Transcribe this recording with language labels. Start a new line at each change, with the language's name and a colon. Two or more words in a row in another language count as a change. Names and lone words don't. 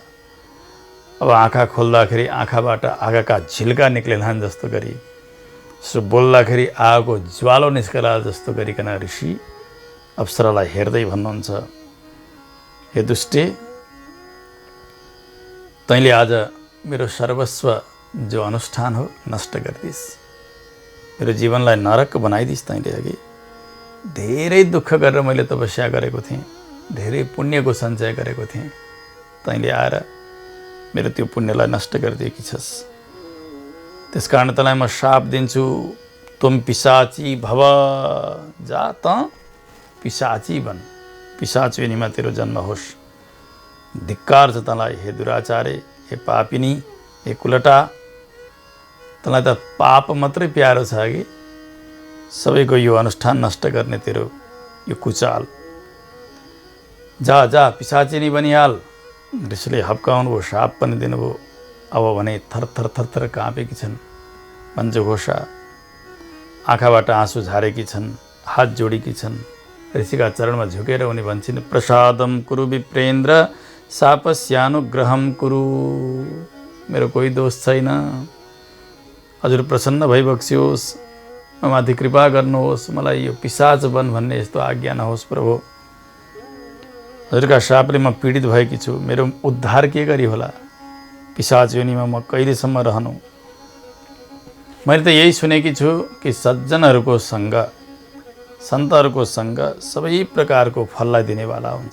Nepali: अब आँखा खोल्दाखेरि आँखाबाट आगाका झिल्का निक्लेलान् जस्तो गरी, सो बोल्दाखेरि आगोको ज्वालो निस्कला जस्तो गरिकन ऋषि अप्सरालाई हेर्दै भन्नुहुन्छ, हे दुष्टे, तैँले आज मेरो सर्वस्व जो अनुष्ठान हो नष्ट गरिदिस्, मेरो जीवनलाई नरक बनाइदिस्। तैँले अघि धेरै दुःख गरेर मैले तपस्या गरेको थिएँ, धेरै पुण्यको सञ्चय गरेको थिएँ, तैँले आएर मेरो त्यो पुण्यलाई नष्ट गरिदिएकी छस्। त्यसकारण तँलाई म शाप दिन्छु,
Sanskrit: तुम पिशाची भव,
Nepali: जा त पिशाची बन, पिशाच योनिमा तेरो जन्म होस्। धिक्कार छ तँलाई हे दुराचारे, हे पापिनी, हे कुलटा, तँलाई त पाप मात्रै प्यारो छ कि सबैको यो अनुष्ठान नष्ट गर्ने तेरो यो कुचाल। जा जा पिशाचिनी बनिहाल। ऋषिले हप्काउनु भयो, शाप पनि दिनुभयो। अब भने थरथर थरथर काँपेकी छन् मञ्जुघोषा, आँखाबाट आँसु झारेकी छन्, हात जोडेकी छन्। ऋषिका चरणमा झुकेर उनी भन्छन्,
Sanskrit: प्रसादम कुरु विप्रेन्द्र शापस्यानुग्रहम कुरु।
Nepali: मेरो कोही दोष छैन, हजुर प्रसन्न भइबक्सियोस्, म माथि कृपा गर्नुहोस्, मलाई यो पिशाच बन भन्ने यस्तो आज्ञा नहोस् प्रभु। हजुरका शापले म पीडित भएकी छु, मेरो उद्धार के गरी होला? पिशाच योनिमा म कहिलेसम्म रहनु? मैले त यही सुनेकी छु कि सज्जनहरूको सङ्ग, सन्तहरूको सङ्ग सबै प्रकारको फललाई दिनेवाला हुन्छ।